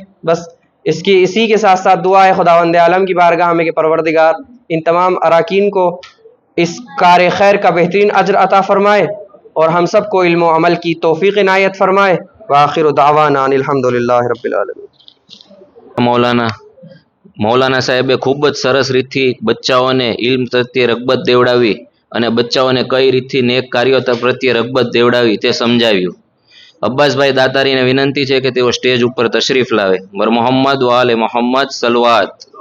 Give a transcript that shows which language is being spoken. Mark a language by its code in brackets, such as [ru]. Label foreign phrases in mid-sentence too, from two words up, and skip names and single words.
[ur] بس اسی کے ساتھ ساتھ دعا ہے خداوند عالم کی بارگاہ میں کہ پروردگار ان تمام اراکین کو اس کار خیر کا بہترین اجر عطا فرمائے اور ہم سب کو علم و عمل کی توفیق عنایت فرمائے. [ar] وآخر دعوانا ان الحمدللہ رب العالمین. [gu] મૌલાના સાહેબે ખૂબ જ સરસ રીતથી બચ્ચાઓને ઇલ્મ પ્રત્યે રગબત દેવડાવી અને બચ્ચાઓને કઈ રીતથી નેક કાર્યો પ્રત્યે રગબત દેવડાવી તે સમજાવ્યું. અબ્બાસભાઈ દાતારીને વિનંતી છે કે તેઓ સ્ટેજ ઉપર તશરીફ લાવે. મર મોહમ્મદ વાલે મોહમ્મદ સલવાત.